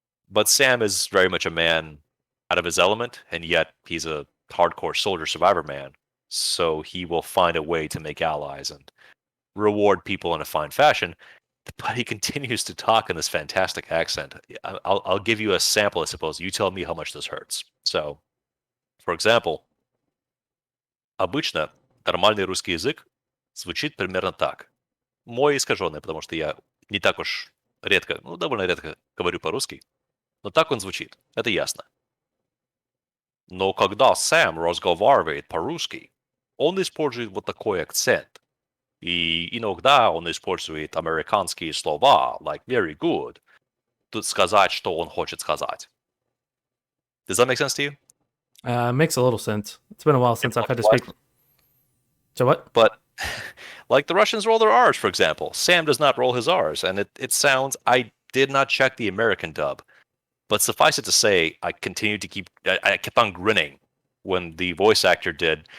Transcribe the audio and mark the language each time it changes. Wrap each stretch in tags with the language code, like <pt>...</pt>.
<en>But Sam is very much a man out of his element, and yet he's a hardcore soldier survivor man. So he will find a way to make allies and reward people in a fine fashion. But he continues to talk in this fantastic accent. I'll give you a sample, I suppose. You tell me how much this hurts. So, for example,</en> <ru>обычно нормальный русский язык звучит примерно так. Мой искаженный, потому что я не так уж редко, довольно редко говорю по-русски. Но так он звучит, это ясно. Но когда Сэм разговаривает по-русски, он использует вот такой акцент. И иногда он использует американские слова,</ru> <en>like very good,</en> <ru>тут сказать, что он хочет сказать.</ru> <en>Does that make sense to you? Makes a little sense. It's been a while since I've had to speak. So what? But like the Russians roll their R's, for example. Sam does not roll his R's, and it sounds. I did not check the American dub, but suffice it to say, I continued to I kept on grinning when the voice actor did.</en>